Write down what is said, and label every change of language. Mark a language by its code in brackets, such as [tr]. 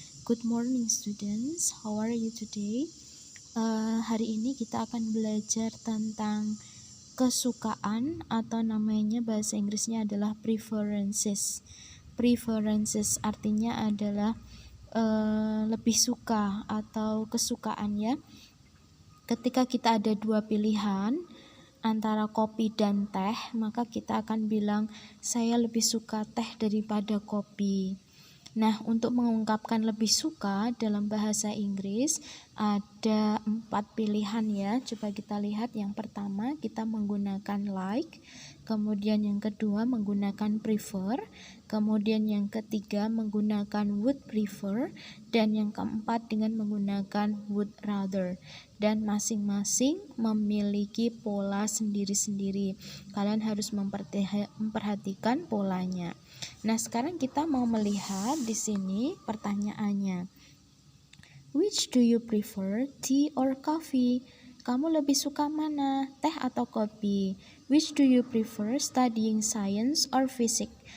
[en] Good morning students, how are you today? [id] Hari ini kita akan belajar tentang kesukaan atau namanya bahasa Inggrisnya adalah preferences. Preferences artinya adalah lebih suka atau kesukaan ya. Ketika kita ada dua pilihan antara kopi dan teh, maka kita akan bilang saya lebih suka teh daripada kopi. Nah, untuk mengungkapkan lebih suka dalam bahasa Inggris ada 4 pilihan ya. Coba kita lihat. Yang pertama kita menggunakan like, kemudian yang kedua menggunakan prefer, kemudian yang ketiga menggunakan would prefer, dan yang keempat dengan menggunakan would rather. Dan masing-masing memiliki pola sendiri-sendiri. Kalian harus memperhatikan polanya. Nah, sekarang kita mau melihat di sini pertanyaannya. [en] Which do you prefer, tea or coffee? [id] Kamu lebih suka mana, teh atau kopi? [en] Which do you prefer, studying science or physics?